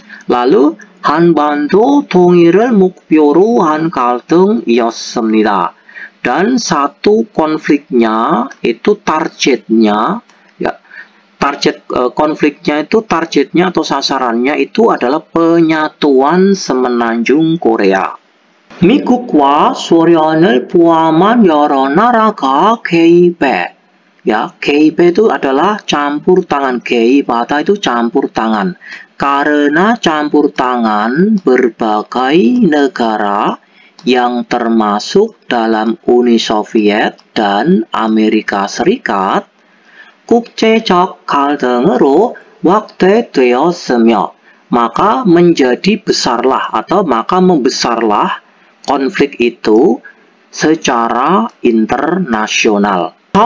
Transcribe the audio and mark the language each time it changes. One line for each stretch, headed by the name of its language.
Korean: Lalu 한반도 통일을 목표로 한 갈등이었습니다.
Indonesian: Dan satu konfliknya itu targetnya, ya, konfliknya itu targetnya atau sasarannya itu adalah penyatuan semenanjung Korea.
Korean: 미국과 소련을 포함한 여러 나라가 개입해.
Indonesian: Ya, 개입 itu adalah campur tangan. 개입하다 itu campur tangan. Karena campur tangan berbagai negara yang termasuk dalam Uni Soviet dan Amerika Serikat,
Korean: 국제적 갈등으로 확대되었으며,
Indonesian: maka menjadi besarlah atau maka membesarlah konflik itu secara internasional.